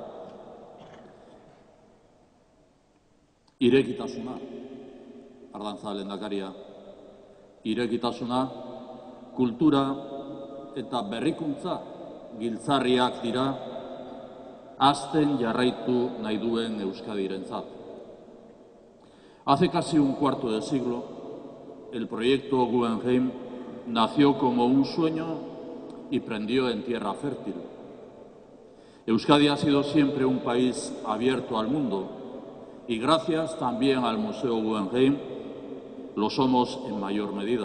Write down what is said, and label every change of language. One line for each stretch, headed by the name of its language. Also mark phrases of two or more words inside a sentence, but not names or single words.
Basque: Irekitasuna, Ardantza lehendakaria, irekitasuna, kultura eta berrikuntza giltzarriak dira hazten jarraitu nahi duen Euskadirentzat.
Spanish: Hace casi un cuarto de siglo, el proyecto Guggenheim nació como un sueño y prendió en tierra fértil. Euskadi ha sido siempre un país abierto al mundo y gracias también al Museo Guggenheim lo somos en mayor medida.